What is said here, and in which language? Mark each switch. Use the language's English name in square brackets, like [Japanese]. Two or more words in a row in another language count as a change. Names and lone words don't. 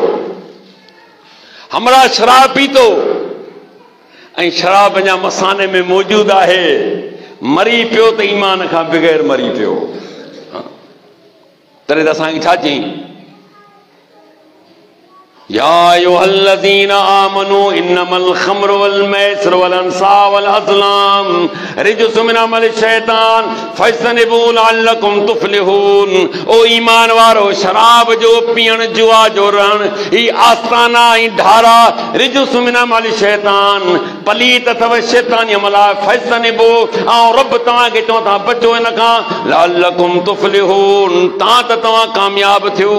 [Sindhi] हमरा शराब पीतो ऐं शराब अञा मसाने में मौजूद आहे, मरी पियो त ईमान खां बग़ैर मरी पियो। तॾहिं त असांखे छा चई, [Arabic] يا أيها الذين آمنوا إنما الخمر والميسر والأنصاب والأزلام رجس من عمل الشيطان فاجتنبوا لعلكم تفلحون. [Sindhi] ओ ईमान वारो, शराब जो पीअण, जुआ जो रहण, ही आस्ताना ऐं ढारा [Arabic] رجس من عمل الشيطان, [Sindhi] पलीत अथव शैतानी अमल आहे। फज्तनिबू, ऐं रब तव्हांखे चवनि था बचो हिन खां, [Arabic] لعلكم تفلحون, [Sindhi] तां त तव्हां कामयाब थियो।